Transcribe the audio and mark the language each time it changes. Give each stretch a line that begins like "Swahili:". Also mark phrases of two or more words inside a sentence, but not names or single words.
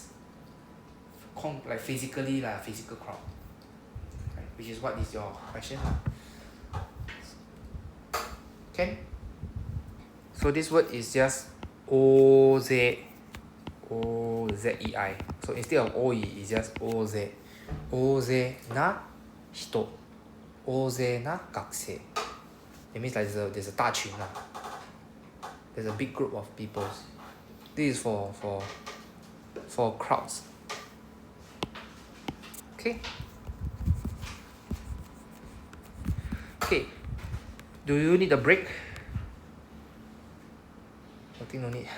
English: Like physically like physical crowd. Right? Which is what is your question. Okay? So this word is just oze. O-Z-E-I. So instead of oi, it's just oze.
Japanese: Oze na hito. Oze na gakusei.
English: It means like there's a 大群 lah. There's a big group of people. This is for crowds. Okay? Okay. Do you need a break? I think no need.